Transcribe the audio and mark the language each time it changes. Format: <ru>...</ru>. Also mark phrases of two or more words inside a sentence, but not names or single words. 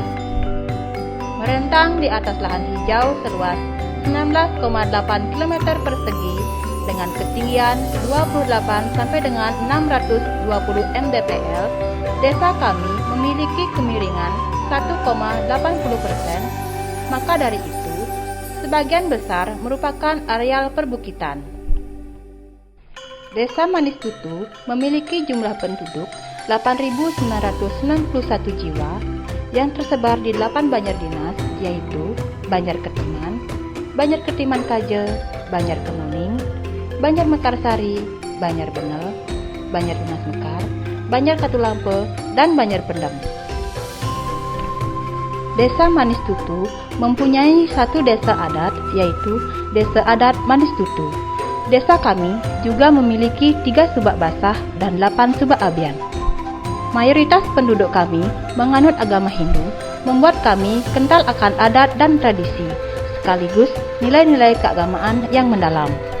<id>Merentang di atas lahan hijau seluas 19,8 km persegi dengan ketinggian 28 sampai dengan 620 mdpl, desa kami memiliki kemiringan 1,80%, maka dari itu, sebagian besar merupakan areal perbukitan. Desa Manis Tutu memiliki jumlah penduduk 8.991 jiwa yang tersebar di 8 banjar dinas, yaitu Banjar Ketiman, Banjar Ketiman Kaje, Banjar Kemuning, Banjar Mekarsari, Banjar Benel, Banjar Dinas Mekar, Banjar Katulampe, dan Banjar Pendem. Desa Manis Tutu mempunyai satu desa adat, yaitu Desa Adat Manis Tutu. Desa kami juga memiliki 3 subak basah dan 8 subak abian. Mayoritas penduduk kami menganut agama Hindu, membuat kami kental akan adat dan tradisi, sekaligus nilai-nilai keagamaan yang mendalam.</id>